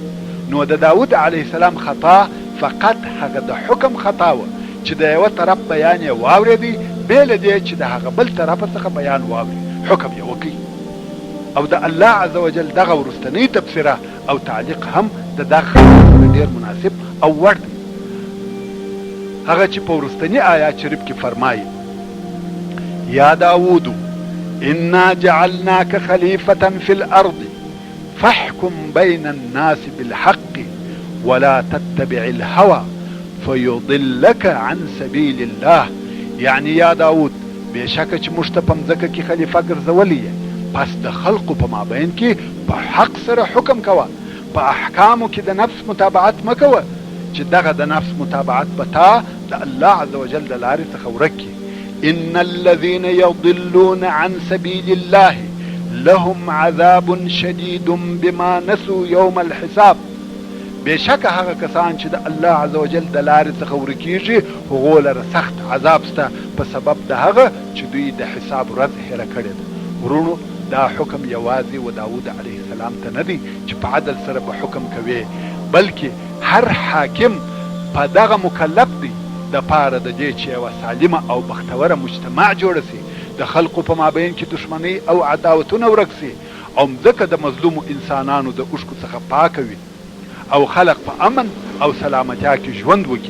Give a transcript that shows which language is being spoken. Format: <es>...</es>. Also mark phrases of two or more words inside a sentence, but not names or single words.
<ps>نو د داود</ps> <ar>علیه السلام</ar> <ps>خطا فقط هغه د حکم خطا وه چې د یوه طرف بیان یې واورېدی، بې له دې چې د هغه بل طرف څخه بیان واوري، حکم یې وکړي. او د الله</ps> <ar>عز وجل</ar> <ps>دغه وروستنۍ تبصره او تعلیق هم د دغه خبرو سره ډېر مناسب او وړ دی. هغه چې په وروستني آیات شریف کې فرمایي:</ps> <ar>یا داود انا جعلناک خلیفة فی الارض فاحکم بین الناس بالحق ولا تتبع الهوى فیضلک عن سبیل الله.</ar> <ps>یعنی</ps> <ar>یا داود</ar> <ps>بېشکه چې موږ ته په مځکه کې خلیفه ګرځولی یې، پس د خلقو په مابین کې په حق سره حکم کوه، په احکامو کې د نفس متابعت مه کوه چې دغه د نفس متابعت به تا د الله</ps> <ar>عز وجل</ar> <ps>د لارې څخه ورک کړي.</ps> <ar>ان الذين يضلون عن سبيل الله لهم عذاب شديد بما نسوا يوم الحساب.</ar> <ps>بېشکه هغه کسان چې د الله</ps> <ar>عز وجل</ar> <ps>د لارې څخه ورکیږي هغو لره سخت عذاب شته په سبب د هغه چې دوی د حساب ورځ هیره کړې ده. ورونو دا حکم یوازې و داود</ps> <ar>علیه السلام</ar> <ps>ته نه دی چې په عدل سره به حکم کوي، بلکې هر حاکم په دغه مکلف دی د پاره د دې چې یوه سالمه او بختوره مجتمع جوړه سي، د خلقو په مابین کې دښمنۍ او عداوتونه ورک سي، او مځکه د مظلومو انسانانو د اوښکو څخه پاکه وي، او خلق په امن او سلامتیا کې ژوند وکړي.</ps>